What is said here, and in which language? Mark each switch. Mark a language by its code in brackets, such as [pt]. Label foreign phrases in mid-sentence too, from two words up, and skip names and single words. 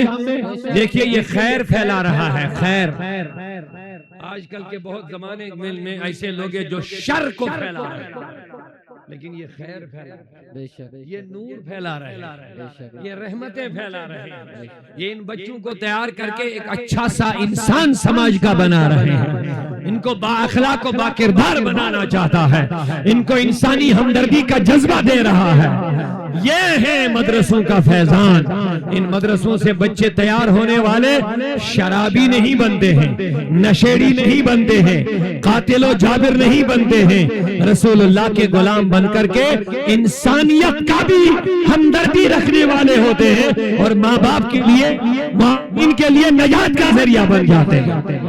[ur] دیکھیے یہ خیر پھیلا رہا ہے، خیر۔ آج کل کے بہت زمانے میں ایسے لوگ ہیں جو شر کو پھیلا رہے ہیں، لیکن یہ خیر پھیلا رہے ہیں، یہ نور پھیلا رہے ہیں، یہ رحمتیں پھیلا رہے ہیں، یہ ان بچوں کو تیار کر کے ایک اچھا سا انسان سماج کا بنا رہے ہیں، ان کو با اخلاق و با کردار بنانا چاہتا ہے، ان کو انسانی ہمدردی کا جذبہ دے رہا ہے۔ یہ ہے مدرسوں کا فیضان۔ ان مدرسوں سے بچے تیار ہونے والے شرابی نہیں بنتے ہیں، نشیڑی نہیں بنتے ہیں، قاتل و جابر نہیں بنتے ہیں، رسول اللہ کے غلام بن کر کے انسانیت کا بھی ہمدردی رکھنے والے ہوتے ہیں، اور ماں باپ کے لیے ان کے لیے نجات کا ذریعہ بن جاتے ہیں۔